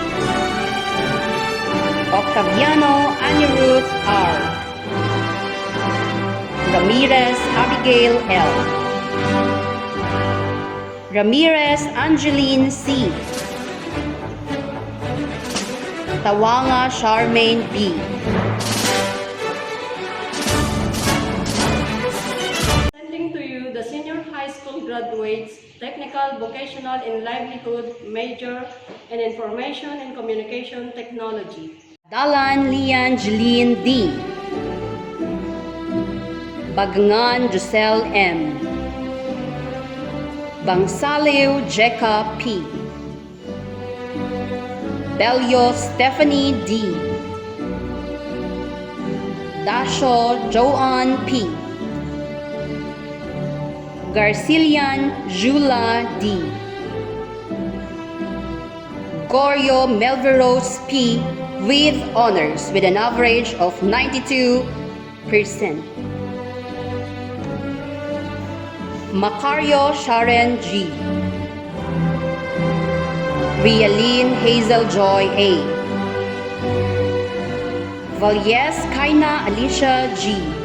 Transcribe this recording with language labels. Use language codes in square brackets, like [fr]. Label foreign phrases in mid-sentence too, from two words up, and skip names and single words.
[en] Octaviano Aniruth R. Ramirez Abigail L. Ramirez Angeline C. Tawanga Charmaine B. Presenting to you the senior high school graduates, Technical, Vocational, and Livelihood, major in Information and Communication Technology. Dalan Lian Jeline D. Bagangan Giselle M. Bangsaliw Jeka P. Belio Stephanie D. Dasho Joanne P. Garcilian Jula D. Gorio Melveros P. with honors with an average of 92%. Macario Sharon G. Rialine Hazel Joy A. Valles Kaina Alicia G.